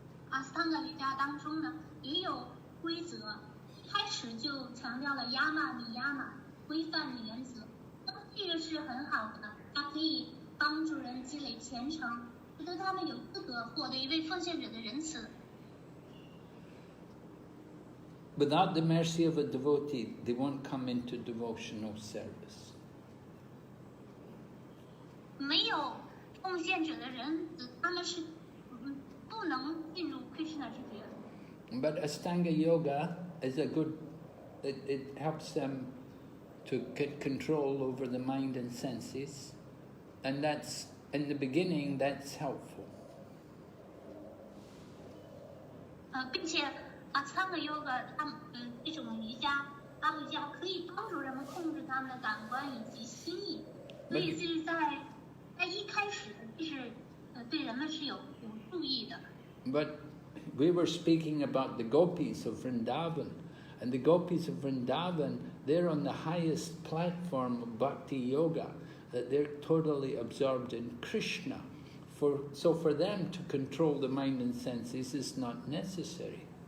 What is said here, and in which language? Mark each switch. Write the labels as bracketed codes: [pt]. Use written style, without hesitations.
[zh] 阿斯汤的瑜伽当中呢，也有规则，一开始就强调了亚玛尼亚玛规范的原则。那么这个是很好的，它可以帮助人积累虔诚，使得他们有资格获得一位奉献者的仁慈。 [en] Without the mercy of a devotee, they won't come into devotional service. [zh] 没有奉献者的仁慈，他们是不能进入 Krishna 之觉。 [en] But Ashtanga yoga is a good, it helps them to get control over the mind and senses, and that's, in the beginning, that's helpful. [zh] 并且Ashtanga yoga 这种瑜伽，阿瑜伽可以帮助人们控制他们的感官以及心意，所以是在一开始就是对人们是有注意的。 [en] But we were speaking about the Gopis of Vrndavan, and the Gopis of Vrndavan, they're on the highest platform of bhakti yoga, that they're totally absorbed in Krishna. So for them to control the mind and senses is not necessary.